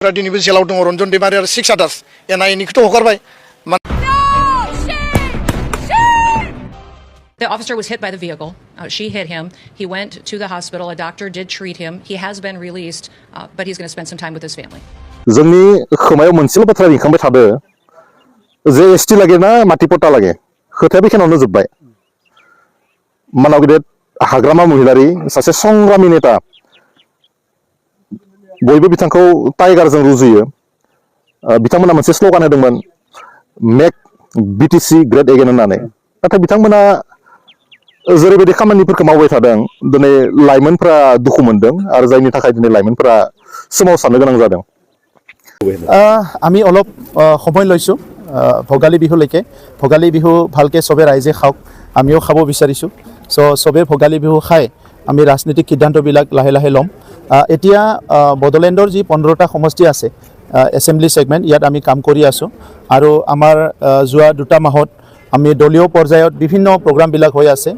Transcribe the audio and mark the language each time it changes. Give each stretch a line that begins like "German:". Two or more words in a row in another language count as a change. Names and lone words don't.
Bodo: दिनैबो जेलाव दङ रन्जन दैमारि आरो 6 आदार्स एनआइएनिखौथ' हगारबाय।
English: The officer was hit by the vehicle. She hit him. He went to the hospital. A doctor did treat him. He has been released, but he's going to spend some time with his family.
Bodo: जोंनि खोमायाव मोनसेल' बाथ्रा रिंखांबाय थादो जे एसटि लागे ना माटिपट्टा लागे खोथाया बेखिनियावनो जोब्बाय। मानाव गेदेर हाग्रामा महिलारि सासे संग्रामि नेता बयबो बिथांखौ टाइगारजों रुजुयो। बिथांमोना मोनसे स्ल'गान होदोंमोन मेक बिटिसि ग्रेट एगेन होननानै। नाथाय बिथांमोना जेरैबायदि खामानिफोरखौ मावबाय थादों दिनै लाइमोनफ्रा दुखु मोनदों आरो जायनि थाखाय दिनै लाइमोनफ्रा सोमावसारनो गोनां जादों।
Assamese: আমি অলপ সময় লৈছোঁ ভোগালী বিহুলৈকে। ভোগালী বিহু ভালকৈ চবে ৰাইজে খাওক, আমিও খাব বিচাৰিছোঁ। চবে ভোগালী বিহু খাই আমি ৰাজনীতিক সিদ্ধান্তবিলাক লাহে লাহে ল'ম। এতিয়া বড়োলেণ্ডৰ যি 15টা সমষ্টি আছে এছেম্বলি ছেগমেণ্ট, ইয়াত আমি কাম কৰি আছোঁ আৰু আমাৰ যোৱা 2টা মাহত আমি দলীয় পৰ্যায়ত বিভিন্ন প্ৰগ্ৰামবিলাক হৈ আছে।